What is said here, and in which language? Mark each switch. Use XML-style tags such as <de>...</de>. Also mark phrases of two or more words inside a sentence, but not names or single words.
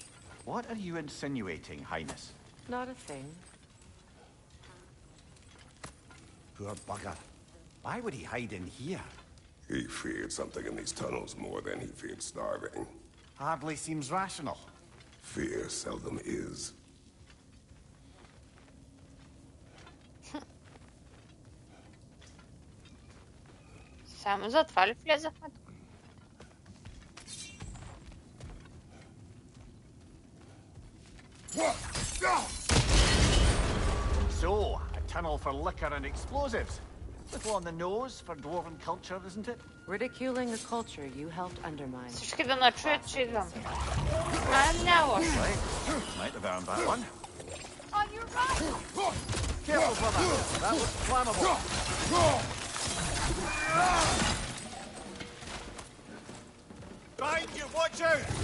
<en>What are you insinuating, Highness? Not a thing. Poor bugger. Why would he hide in here? He feared something in these tunnels more than he feared starving. Hardly seems rational. Fear seldom is.</en> <bg>Само за това ли влезахме тук?</bg> <en>So, a tunnel for liquor and explosives. Little on the nose for dwarven culture, isn't it? Ridiculing a culture you helped undermine.</en> <bg>Всички да начуят, че идвам. Няма лошо.</bg> <en>Might have earned that one. On your right! Careful, brother. That was flammable. Behind you, watch out!</en>